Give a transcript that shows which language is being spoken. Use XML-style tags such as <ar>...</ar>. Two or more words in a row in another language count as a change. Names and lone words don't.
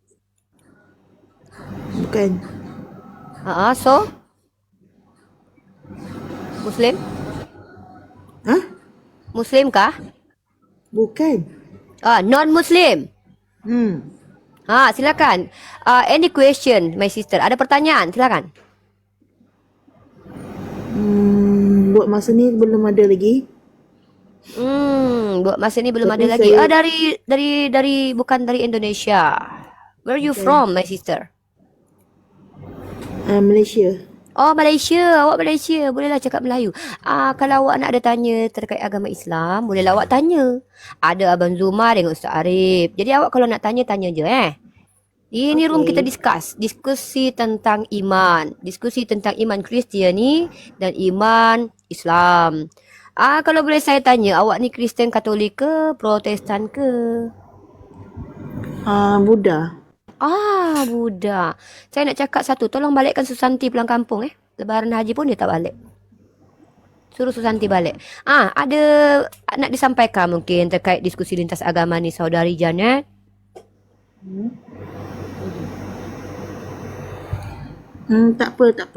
<ms>Bukan.</ms> <en>So? Muslim?</en> <ms>Hah? Muslim kah? Bukan.</ms> <en>Non Muslim.</en> <ms>Silakan.</ms> <en>Any question, my sister?</en> <id>Ada pertanyaan? Silakan.</id> <ms>Buat masa ni belum ada lagi. Buat masa ini belum Tapi ada lagi. saya- Dari bukan dari Indonesia.</ms> <en>Where you from, my sister?</en> <ms>Malaysia. Oh, Malaysia. Awak Malaysia. Bolehlah cakap Melayu. Kalau awak nak ada tanya terkait agama Islam, bolehlah awak tanya. Ada Abang Zuma dengan Ustaz Arif. Jadi awak kalau nak tanya, tanya je Ini room kita diskusi tentang iman. Diskusi tentang iman Kristiani dan iman Islam. Kalau boleh saya tanya, awak ni Kristen Katolik ke, Protestan ke? Buddha. Buddha. Saya nak cakap satu, tolong balikkan Susanti pulang kampung Lebaran haji pun dia tak balik. Suruh Susanti balik. Ada nak disampaikan mungkin terkait diskusi lintas agama ni saudari Janet? Tak apa.</ms>